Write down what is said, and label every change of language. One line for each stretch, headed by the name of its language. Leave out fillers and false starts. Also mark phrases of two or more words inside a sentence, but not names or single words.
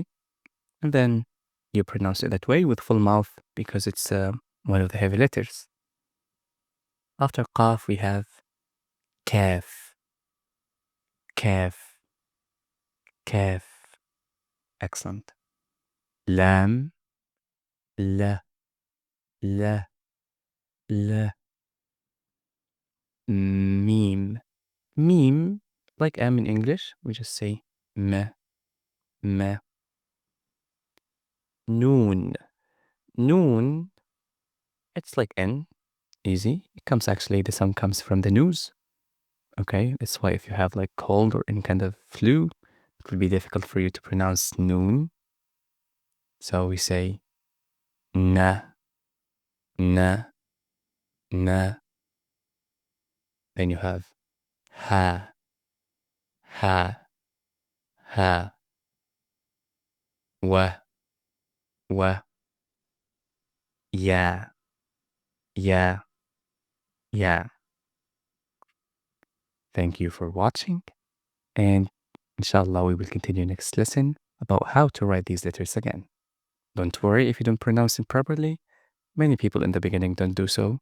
English: And then you pronounce it that way with full mouth because it's one of the heavy letters. After qaf, we have kaf, kaf, kaf. Excellent. Lam, la, la, la. Mim, mim, like M in English, we just say me, me. Noon, noon, it's like N, easy. It comes actually, the sound comes from the nose. Okay, that's why if you have like cold or any kind of flu, it will be difficult for you to pronounce noon. So we say na, na, na. Then you have ha, ha, ha, wa, wa, yeah, yeah, yeah. Thank you for watching, and inshallah we will continue next lesson about how to write these letters again. Don't worry if you don't pronounce them properly. Many people in the beginning don't do so.